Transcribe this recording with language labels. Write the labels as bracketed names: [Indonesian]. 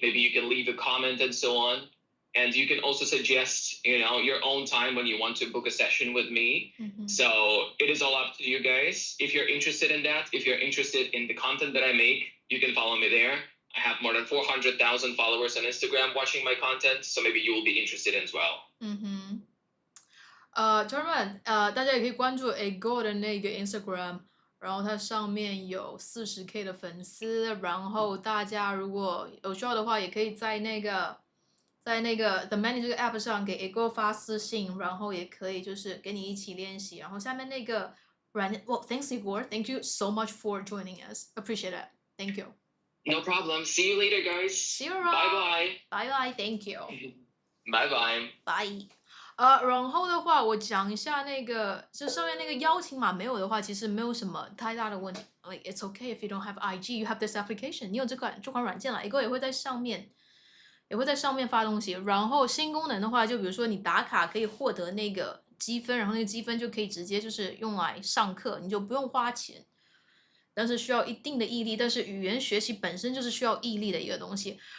[English] Maybe you can leave a comment and so on. And you can also suggest, your own time when you want to book a session with me. So it is all up to you guys. If you're interested in that, if you're interested in the content that I make, you can follow me there. I have more than 400,000 followers on Instagram watching my content, so maybe you will be interested as well. [Chinese] 同学们，大家也可以关注 A Go 的那个 Instagram，然后它上面有40K 的粉丝，然后大家如果有需要的话，也可以在那个 The Many 这个 app 上给 Ego 发私信，然后也可以就是跟你一起练习。然后下面那个软件， [English] Thanks Igor, thank you so much for joining us, appreciate it, thank you. No problem. See you later, guys. See you around. Bye Bye bye, thank you. bye. Bye bye. Bye. [Chinese] 然后的话，我讲一下那个，就上面那个邀请码没有的话，其实没有什么太大的问题。 [English] Like it's okay if you don't have IG, you have this application. [Chinese] 你有这款软件了，Ego 也会在上面发东西。然后新功能的话，就比如说你打卡可以获得那个积分，然后那个积分就可以直接就是用来上课，你就不用花钱。但是需要一定的毅力，但是语言学习本身就是需要毅力的一个东西。